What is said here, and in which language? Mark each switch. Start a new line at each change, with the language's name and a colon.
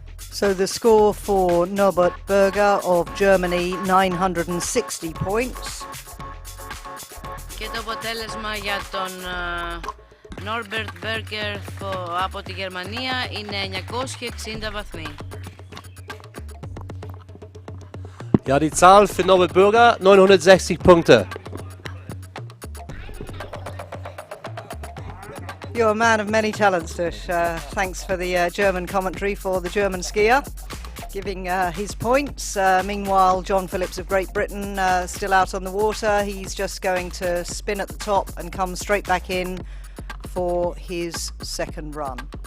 English: So the score for Norbert Berger of Germany, 960 points.
Greek: Και το αποτέλεσμα για τον Norbert Berger από τη Γερμανία είναι 960 βαθμοί.
German: Ja, die Zahl für Norbert Berger, 960 Punkte.
English: You're a man of many talents, Tush. Thanks for the German commentary for the German skier, giving his points. Meanwhile, John Phillips of Great Britain still out on the water. He's just going to spin at the top and come straight back in for his second run.